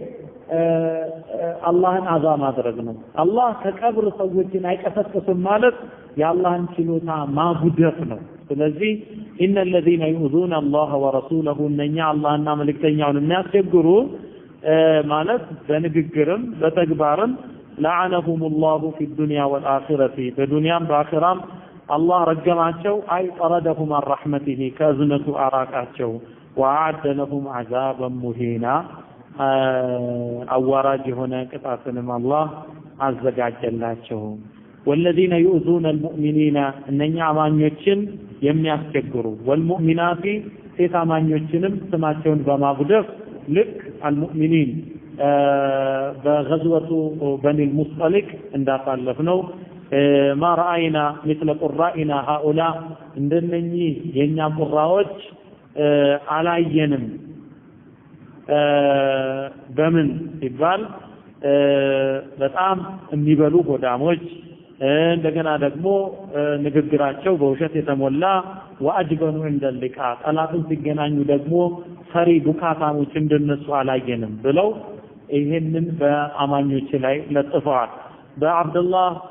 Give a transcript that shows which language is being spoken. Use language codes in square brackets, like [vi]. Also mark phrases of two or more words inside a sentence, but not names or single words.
[am] አላህን አዛ ማድረግ ነው። አላህ ከቀብር ሰዎችን አይቀሰቅስም ማለት የአላህን ችሎታ ማጉደፍ ነው። ስለዚህ [ar] إن الذين يؤذون الله ورسوله [am] እነኛ አላህና መልእክተኛውን የሚያስቸግሩ ማለት በንግግርም በተግባርም [ar] لعنهم الله في الدنيا والآخرة [am] በዱንያም በአኺራም አላህ ረገማቸው [ar] أي طردهم عن رحمته [am] ከእዝነቱ አራቃቸው [ar] وأعد لهم عذابا مهينا [am] አዋራጅ የሆነ ቅጣትንም አላህ አዘጋጀላቸው። [ar] والذين يؤذون المؤمنين [am] እነኛ አማኞችን የሚያስቸግሩ والمؤمنات ሴት አማኞችንም ስማቸውን በማጉደፍ ልክ المؤمنين በغزوة بني المصطلق እንዳሳለፍነው [ar] ما رأينا مثل قرائنا هؤلاء [am] እንደነኚህ የኛ ቁራዎች አላየንም በምን ሲባል በጣም የሚበሉ ጎዳሞች እንደገና ደግሞ ንግግራቸው በውሸት የተሞላ [ar] وأجبن عند اللقاء [am] ጠላትን ሲገናኙ ደግሞ ፈሪ ቡካታሞች እንደነሱ አላየንም ብለው ይሄንን በአማኞች ላይ ለጥፈዋል። በአብዱላህ